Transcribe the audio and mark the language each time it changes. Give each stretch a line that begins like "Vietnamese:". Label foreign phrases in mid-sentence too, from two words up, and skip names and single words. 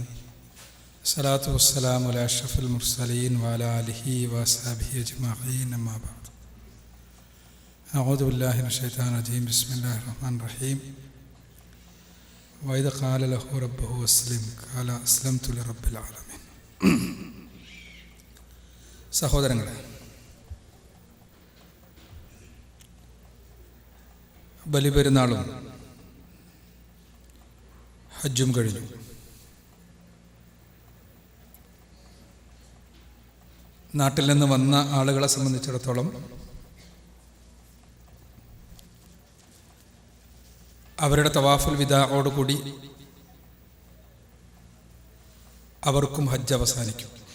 Arabic: الصلاة والسلام على أشرف المرسلين وعلى آله وأصحابه أجمعين. أما بعد. أعوذ بالله من الشيطان الرجيم. بسم الله الرحمن الرحيم. وإذ قال له ربه أسلم قال أسلمت لرب العالمين.
Malayalam: സഹോദരങ്ങളെ, ബലിപെരുന്നാളും ഹജ്ജും കഴിഞ്ഞു. നാട്ടിൽ നിന്ന് വന്ന ആളുകളെ സംബന്ധിച്ചിടത്തോളം അവരുടെ തവാഫുൽ വിദാഓടുകൂടി അവർക്കും ഹജ്ജ് അവസാനിക്കും.